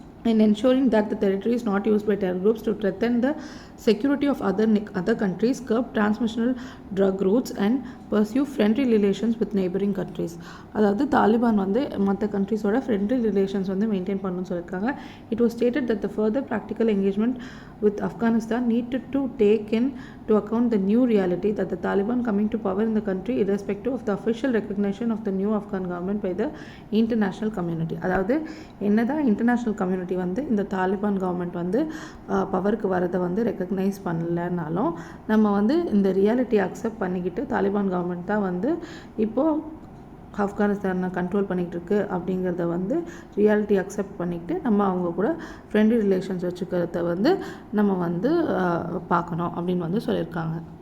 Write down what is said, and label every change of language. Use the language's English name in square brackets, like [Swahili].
[English] And ensuring that the territory is not used by terror groups to threaten the security of other countries, curb transnational drug routes and pursue friendly relations with neighboring countries. [Tamil] அதாவது தாலிபான் வந்து மற்ற கண்ட்ரிஸோட friendly relations வந்து maintain பண்ணணும்னு சொல்லியிருக்காங்க. [English] It was stated that the further practical engagement with Afghanistan needed to take in to account the new reality that the Taliban coming to power in the country irrespective of the official recognition of the new Afghan government by the international community. [Tamil] அதாவது என்னதான் international community வந்து இந்த Taliban government வந்து பவருக்கு வரதை வந்து recognise பண்ணலனாலும், நம்ம வந்து இந்த ரியாலிட்டி அக்செப்ட் பண்ணிக்கிட்டு தாலிபான் கவர்மெண்ட் தான் வந்து இப்போது ஆப்கானிஸ்தானை கண்ட்ரோல் பண்ணிகிட்டு இருக்கு அப்படிங்கிறத வந்து ரியாலிட்டி அக்செப்ட் பண்ணிக்கிட்டு நம்ம அவங்க கூட ஃப்ரெண்ட்லி ரிலேஷன்ஸ் வச்சுக்கிறத வந்து நம்ம வந்து பார்க்கணும் அப்படின்னு வந்து சொல்லியிருக்காங்க.